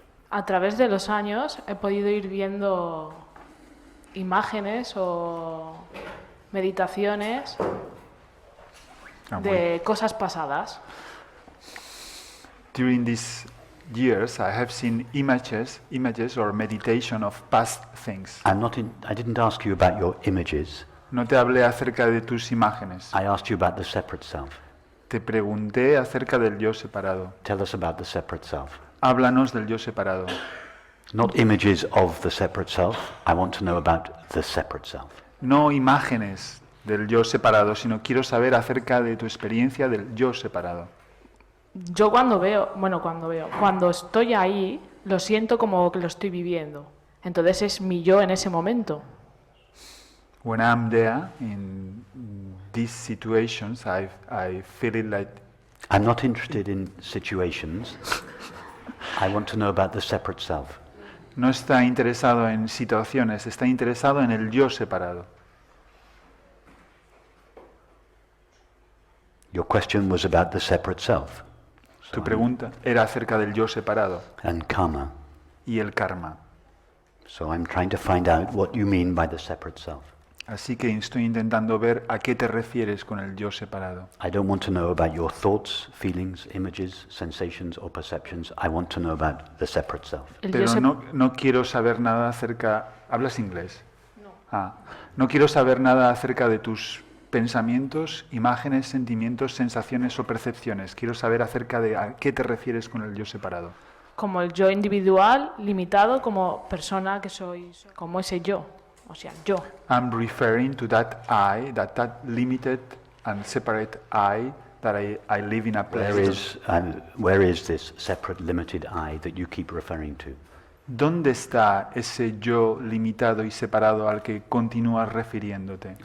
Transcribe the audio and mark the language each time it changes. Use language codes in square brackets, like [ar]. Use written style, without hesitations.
[es] A través de los años he podido ir viendo imágenes o meditaciones de cosas pasadas. [en] During these years, I have seen images or meditation of past things. I didn't ask you about your images. [es] No te hablé acerca de tus imágenes. [en] I asked you about the separate self. [es] Te pregunté acerca del yo separado. [en] Tell us about the separate self. [es] Háblanos del yo separado. [en] Not images of the separate self. I want to know about the separate self. [es] No imágenes del yo separado, sino quiero saber acerca de tu experiencia del yo separado. Yo cuando estoy ahí, lo siento como que lo estoy viviendo. Entonces es mi yo en ese momento. [en] When I'm there in these situations, I feel it like I'm not interested in situations. I want to know about the separate self. [es] no está interesado en situaciones, está interesado en el yo separado. [en] Your question was about the separate self. [es] Tu pregunta era acerca del yo separado [en] And karma. [es] y el karma. [en] So I'm trying to find out what you mean by the separate self. [es] Así que estoy intentando ver a qué te refieres con el yo separado. [en] I don't want to know about your thoughts, feelings, images, sensations or perceptions. I want to know about the separate self. [es] Pero no quiero saber nada acerca... ¿Hablas inglés? No. No quiero saber nada acerca de tus pensamientos, imágenes, sentimientos, sensaciones o percepciones. Quiero saber acerca de a qué te refieres con el yo separado. Como el yo individual, limitado, como persona que soy, como ese yo. O sea, yo. [en] I'm referring to that I, that limited and separate I, that I live in a place. Where is this separate, limited I that you keep referring to? [es] ¿Dónde está ese yo limitado y separado al que continúas refiriéndote?